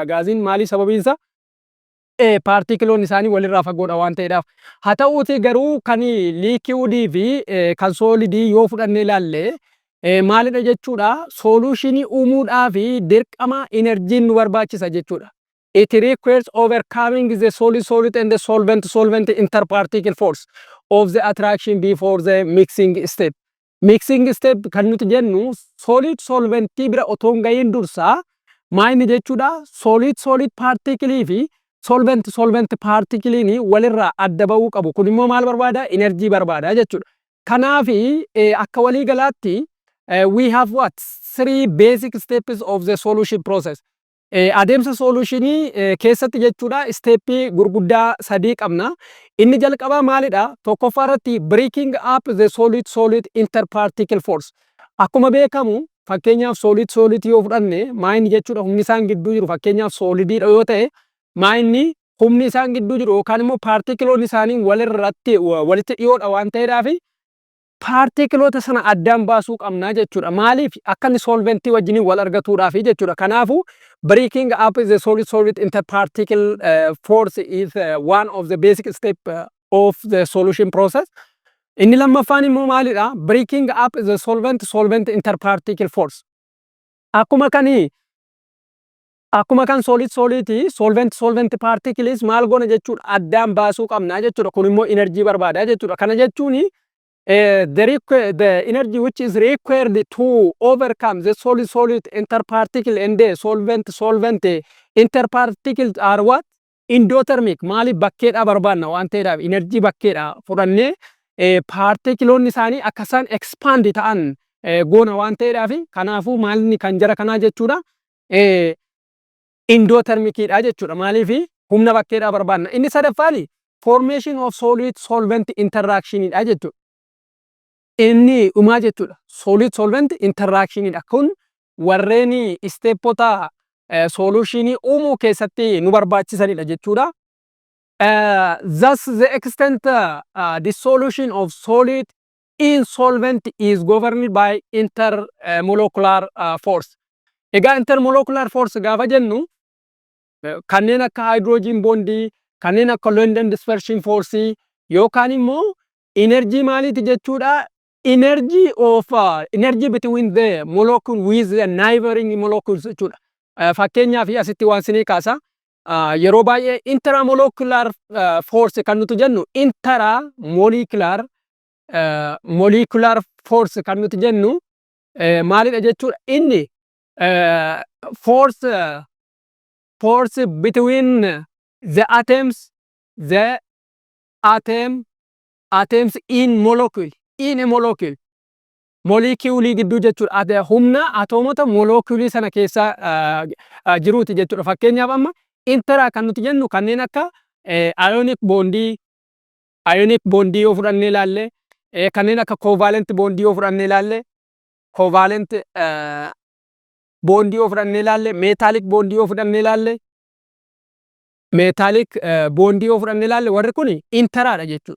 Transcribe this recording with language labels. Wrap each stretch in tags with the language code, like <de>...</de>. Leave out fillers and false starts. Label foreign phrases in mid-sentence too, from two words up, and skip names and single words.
<om>Gaaziin maali sababiinsa? Paartikiloonni isaanii walirraa fagoodha waan ta'eedhaaf. Haa ta'uutii garuu kan liikiwudii fi kan soolidii yoo fudhannee ilaalle maalidha jechuudha? Solutionii uumuudhaaf dirqama enerjiin nu barbaachisa jechuudha.</om> <en>It requires overcoming the solid and the solvent interparticle force of the attraction before the mixing step. Mixing step</en> <om>kan nuti jennu solventii bira otoo hin gahiin dursa maayini jechuudha?</om> <en>Solid particle</en> <om>fi</om> <en>solvent particlein</en> <om>walirraa adda ba'uu qabu. Kun immoo maal barbaada? Enerjii barbaada jechuudha. Kanaaf akka walii galaatti</om> <en>we have what? 3 basic steps of the solution process.</en> <om>Adeemsa solutionii keessatti jechuudha steppii gurguddaa 3 qabna. Inni jalqabaa maalidha? Tokkoffaa irratti</om> <en>breaking up the solid interparticle force.</en> <om>Akkuma beekamu fakkeenyaaf solid yoo fudhanne maayini jechuudha humni isaan gidduu jiru fakkeenyaaf solidiidha yoo ta'e maayini humni isaan gidduu jiru yookaan immoo paartikiloonni isaanii walitti dhiyoodha waan ta'eedhaaf paartikiloota sana addaan baasuu qabna jechuudha. Maaliif? Akka inni solventii wajjin wal argatuudhaaf jechuudha.</om> <en>Kanaafuu breaking up the solid interparticle force is one of the basic step of the solution process.</en> <om>Inni lammaffaan immoo maalidha?</om> <en>Breaking up the solvent interparticle force.</en> <om>Akkuma kan</om> <en>solvent particles</en> <om>maal goona jechuudha addaan baasuu qabna jechuudha. Kun immoo enerjii barbaada jechuudha. Kana jechuun</om> <en>the energy which is required to overcome the solid interparticle and the solvent interparticle are what? Endothermic.</en> <om>Maali bakkeedha barbaanna waan ta'eedhaaf enerjii bakkeedha fudhannee paartikiloonni isaanii akka isaan expand ta'an goona waan ta'eedhaaf kanaafuu maalni kan jara kanaa jechuudha endothermicidha jechuudha. Maaliif humna bakkeedha barbaanna. Inni sadaffaan</om> <en>formation of solvent</en> <om>interactionidha jechuudha. Inni uumaa jechuudha.</om> <en>Solvent interactionidha.</en> <om>Kun warreen steppota solutionii uumuu keessatti nu barbaachisanidha jechuudha.</om> <en>Thus the extent dissolution of solid in solvent is governed by intermolecular force.</en> <om>Egaa</om> <en>intermolecular force</en> <om>gaafa jennu kanneen akka</om> <en>hydrogen bondii,</en> <om>kanneen akka</om> <en>London dispersion force</en> <om>yookaan immoo energy maaliiti jechuudha?</om> <en>Energy between the molecule with the neighboring molecules jechuudha.</en> <om>Fakkeenyaaf asitti waan isinii kaasa yeroo baay'ee</om> <en>intramolecular force</en> <om>kan nuti jennu</om> <en>molecular force</en> <om>kan nuti jennu maalidha jechuudha?</om> <en>Inni force between the atoms in molecule. In a molecule.</en> <om>Molecuulii gidduu jechuudha. Humna atoomota molecuulii sana keessa jiruuti jechuudha. Fakkeenyaaf amma intera kan nuti jennu kanneen akka</om> <en>ionic bondii</en> <om>yoo fudhannee ilaalle kanneen akka</om> <en>covalent bondii</en> <om>yoo fudhannee ilaalle</om> <en>metallic bondii</en> <om>yoo fudhannee ilaalle warri kun interaadha jechuudha.</om>